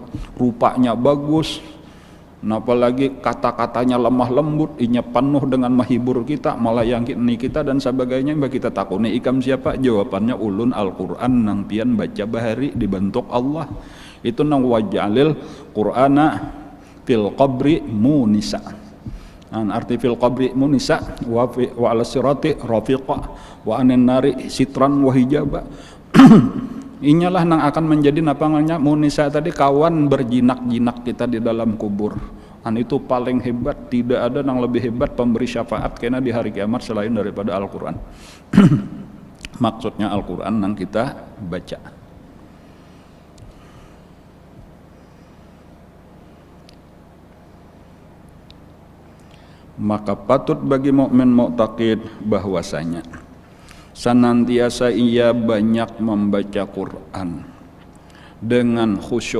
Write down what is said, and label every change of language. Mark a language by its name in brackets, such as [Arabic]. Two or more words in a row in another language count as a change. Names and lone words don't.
[Banjar] Rupanya bagus, apalagi kata-katanya lemah lembut, inya penuh dengan menghibur kita, melayani kita dan sebagainya. Mbak kita takuni ikam siapa? Jawabannya ulun Al-Quran nang pian baca bahari dibentuk Allah. Itu nang [Arabic] واجعل القرآن في القبر مؤنسا. Arti في القبر مؤنسا وعلى الصراط رفيقا وعن النار سترا وحجابا. [Banjar] Inyalah nang akan menjadi napangannya munisa tadi, kawan berjinak-jinak kita di dalam kubur. [Indonesian] Itu paling hebat, tidak ada nang lebih hebat pemberi syafaat kena di hari kiamat selain daripada Al-Quran. Maksudnya Al-Quran nang kita baca. Maka patut bagi mukmin mu'taqid bahwasanya senantiasa ia banyak membaca Quran dengan khusyuk.